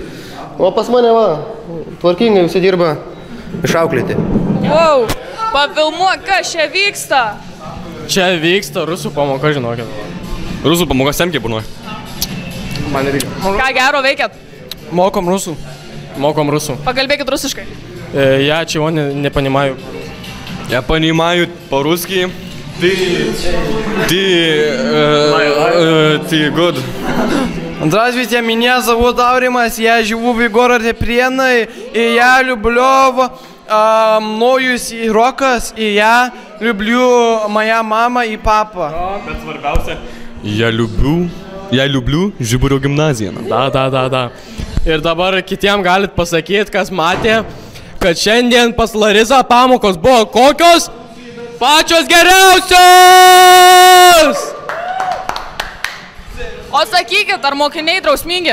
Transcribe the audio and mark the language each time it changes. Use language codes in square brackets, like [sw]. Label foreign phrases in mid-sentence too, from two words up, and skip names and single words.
[lt] O pas mane, va, tvarkingai visi dirba išauklėti. Wow, pafilmuok, kas čia vyksta? Čia vyksta rusų pamoka, žinokit. Rusų pamoka semkiai būnoj. Man reikia. Ką gero veikiat? Mokom rusų. Mokom rusų. Pakalbėkit rusiškai. [ru] Я чего не понимаю. Я понимаю по-русски. Ты good. Здравствуйте, меня зовут Ауримас, я живу в городе Приенной, и я люблю мною Рокос, и я люблю моя мама и папа. [lt] Bet svarbiausia, [ru] я люблю Žiburio gimnaziją. Da. [lt] Ir dabar kitiem galit pasakyti, kas matė, kad šiandien pas Larisą pamokos buvo kokios? Pačios geriausios! O sakykit, ar mokiniai drausmingi?